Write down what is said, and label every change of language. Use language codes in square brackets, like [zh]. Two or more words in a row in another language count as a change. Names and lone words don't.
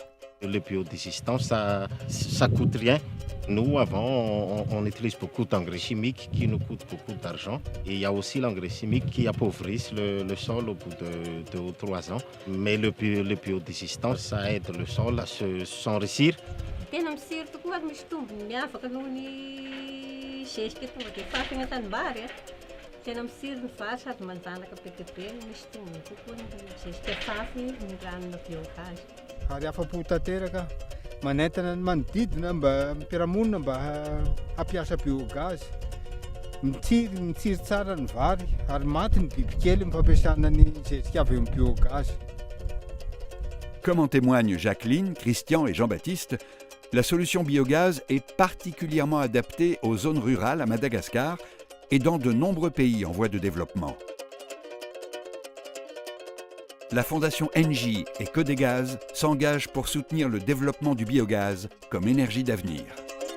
[fr] Le biodigestant, ça coûte rien. Nous, avant, on utilise beaucoup d'engrais chimiques qui nous coûtent beaucoup d'argent. Et il y a aussi l'engrais chimique qui appauvrissent le sol au bout de 2 ou 3 ans. Mais le biodigestant, ça aide le sol à s'enrichir. [mg] Ary afa-po tanteraka manentana ny manodidina mba ampiarahamonina mba hampiasa biogaz. Mitsiry tsara ny vary ary maty ny bibikely ny fampiasana ny zezika avy amin'ny biogaz. [fr] Comme en témoignent Jacqueline, Christian et Jean-Baptiste, la solution biogaz est particulièrement adaptée aux zones rurales à Madagascar et dans de nombreux pays en voie de développement. La fondation Engie et Codegaz s'engagent pour soutenir le développement du biogaz comme énergie d'avenir.